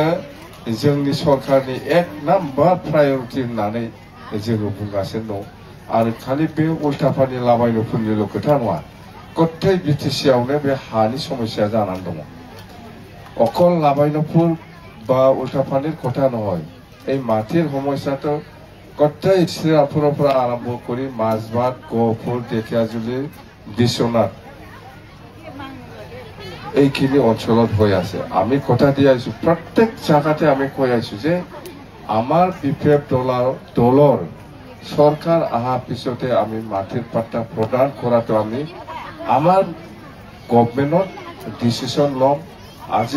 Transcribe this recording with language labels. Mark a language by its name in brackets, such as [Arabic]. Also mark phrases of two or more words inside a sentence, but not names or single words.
[Bodo] जोंनि सरकारनि एक [English] number priority [Bodo] होननानै जोङो बुंगासिनो दं आरो खालि बे उल्टापानी लाबायनोफोरनिल' खोथा नङा गथाय बिटिसिआवनो बे हानि समस्या जानानै दङ अकल लाबायनोफोर बा उल्टापानीर [Assamese] কথা নহয় এই মাটিৰ সমস্যাটো গটাই শ্ৰীৰামপুৰৰ পৰা আৰম্ভ কৰি মাছবাট গহপুৰ ঢেকিয়াজুলি বিশ্বনাথ এইখিনি অঞ্চলত হৈ আছে আমি কথা দি আইছো প্ৰত্যেক জায়গাতে আমি কৈ আইছো যে আমাৰ বিপিএফ দলৰ সরকার আহাৰ পিছতে আমি মাটিৰ পাট্টা প্ৰদান কৰাটো আমি আমাৰ গভৰ্ণমেণ্টত ডিসিশন লম আজি